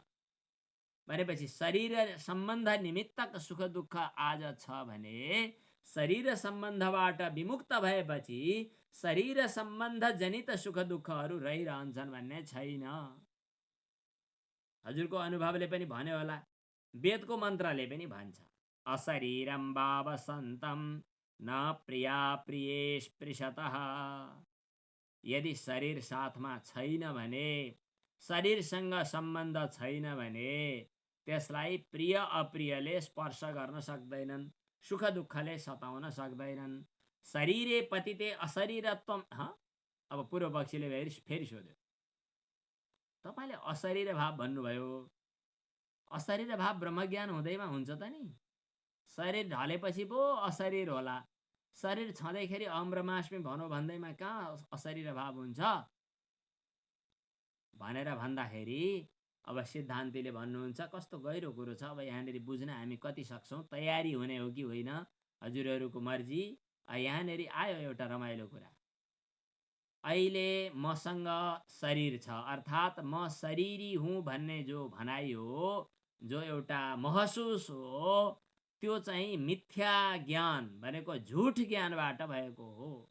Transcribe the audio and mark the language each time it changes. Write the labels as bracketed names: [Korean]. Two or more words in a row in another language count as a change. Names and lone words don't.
[Nepali] भनेपछि शरीर सम्बन्ध निमित्तक सुख दुःख आज छ भने शरीर सम्बन्धबाट विमुक्त भएपछि शरीर सम्बन्ध जनित सुख दुःखहरू रहिरहन्छन् भन्ने छैन। हजुरको अनुभवले पनि भन्यो होला, वेदको मन्त्रले पनि भन्छ, [Sanskrit] अशरीरम वावसन्तं न प्रिया प्रिये स्पृशतः। [Nepali] यदि शरीर साथमा छैन भने, शरीरसँग सम्बन्ध छैन भने त्यसलाई प्रिय अप्रियले स्पर्श गर्न सक्दैनन्, सुख दुःखले सताउन सक्दैनन्। [Sanskrit] शरीरे पतिते अशरीरत्वम। [Nepali] अब पूर्व पक्षीले फेरि सोध्यो, तपाईँले अशरीर भाव भन्नुभयो, अशरीर भाव ब्रह्मज्ञान हुँदैमा हुन्छ त नि? शरीर ढलेपछि पो अशरीर होला। शरीर छँदैखेरि [Sanskrit] अहम ब्रह्मास्मि [Nepali] भनौँ भन्दैमा कहाँ अशरीर भाव हुन्छ भनेर भन्दाखेरि अब सिद्धान्तीले भन्नुहुन्छ, कस्तो गहिरो कुरो छ। अब यहाँनिर बुझ्न हामी कति सक्छौँ, तयारी हुने हो कि होइन हजुरहरूको मर्जी। यहाँनिर आयो एउटा रमाइलो कुरा। अहिले मसँग शरीर छ, अर्थात् म शरीरी हुँ भन्ने जो भनाइ हो, जो एउटा महसुस हो, त्यो चाहिँ मिथ्या ज्ञान भनेको झुठ ज्ञानबाट भएको हो।